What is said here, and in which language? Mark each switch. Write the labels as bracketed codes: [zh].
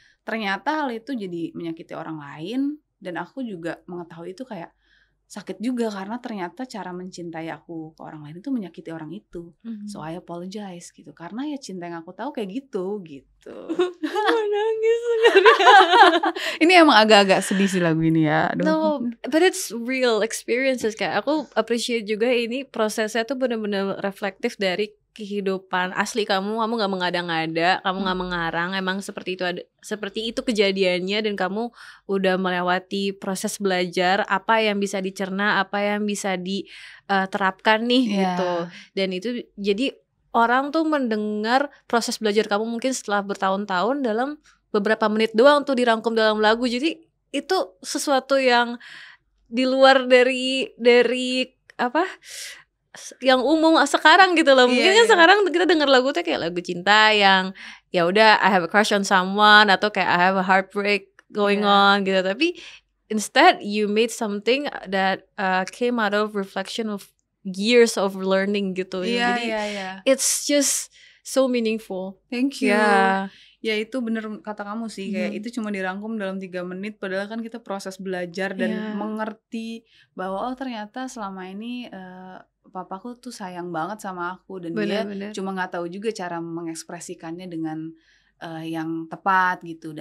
[id] Ternyata hal itu jadi menyakiti orang lain, dan aku juga mengetahui itu kayak sakit juga karena ternyata cara mencintai aku ke orang lain itu menyakiti orang itu. [en] So I apologize [id] gitu, karena ya cinta yang aku tahu kayak gitu. Nangis. Ini emang agak-agak sedih sih lagu ini ya. Aduh. [en] No, but it's real experiences. [id] Kayak aku appreciate juga ini prosesnya tuh benar-benar reflektif dari kehidupan asli kamu gak mengada-ngada, kamu gak mengarang, emang seperti itu kejadiannya, dan kamu udah melewati proses belajar apa yang bisa dicerna, apa yang bisa diterapkan nih gitu. Dan itu jadi orang tuh mendengar proses belajar kamu mungkin setelah bertahun-tahun dalam beberapa menit doang tuh dirangkum dalam lagu. Jadi itu sesuatu yang di luar dari apa yang umum sekarang gitu loh. Mungkin kan sekarang kita dengar lagu tuh kayak lagu cinta yang ya udah [en] I have a crush on someone, [id] atau kayak [en] I have a heartbreak going on [id] gitu. [en] Tapi instead you made something that came out of reflection of years of learning gitu. Jadi it's just so meaningful. Thank you. [id] Ya itu bener kata kamu sih, kayak itu cuma dirangkum dalam 3 menit, padahal kan kita proses belajar dan mengerti bahwa oh ternyata selama ini papaku tuh sayang banget sama aku, dan dia cuma nggak tahu juga cara mengekspresikannya dengan yang tepat gitu.